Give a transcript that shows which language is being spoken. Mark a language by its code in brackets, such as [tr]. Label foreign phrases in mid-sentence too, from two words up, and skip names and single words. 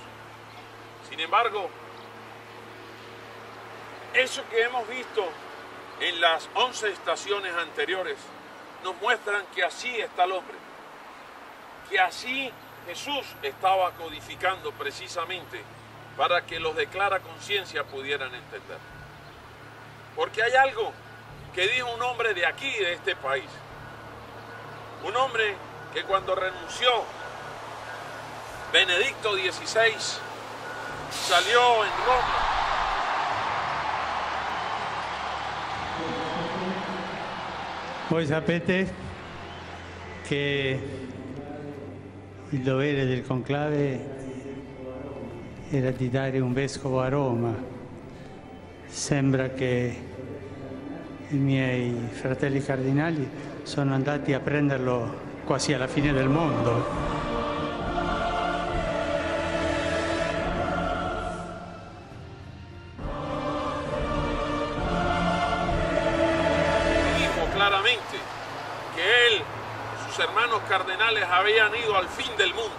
[es] Sin embargo, eso que hemos visto en las 11 estaciones anteriores nos muestran que así está el hombre, que así Jesús estaba codificando precisamente para que los de clara conciencia pudieran entender. Porque hay algo que dijo un hombre de aquí, de este país, un hombre que cuando renunció Benedicto XVI salió en Roma [it] Voi sapete che il dovere del conclave era di dare un vescovo a Roma. Sembra che i miei fratelli cardinali sono andati a prenderlo quasi alla fine del mondo. [es] Claramente que él, sus hermanos cardenales habían ido al fin del mundo.